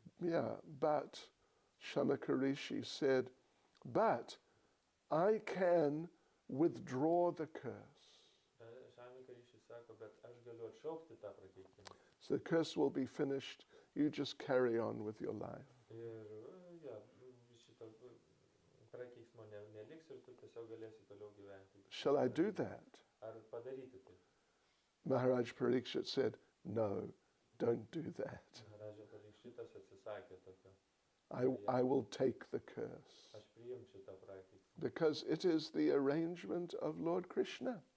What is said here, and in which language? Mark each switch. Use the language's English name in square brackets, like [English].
[English] Yeah, but Shamika Rishi said, but I can withdraw the curse. [Lithuanian] Shamika Rishi sako, bet aš galiu atšaukti tą prakeikimą. [English] So the curse will be finished. You just carry on with your life. [Lithuanian] Ir šito prakeiksmo neliks ir tu tiesiog galėsi toliau gyventi. [English] Shall I do that? [Lithuanian] Ar padaryti tai? [English] Maharaj Parikshit said, no, don't do that. [Lithuanian] Maharaja Parikšitas atsisakė tokio. [English] I will take the curse. [Lithuanian] Aš priimsiu tą prakeiksmą. [English] Because it is the arrangement of Lord Krishna.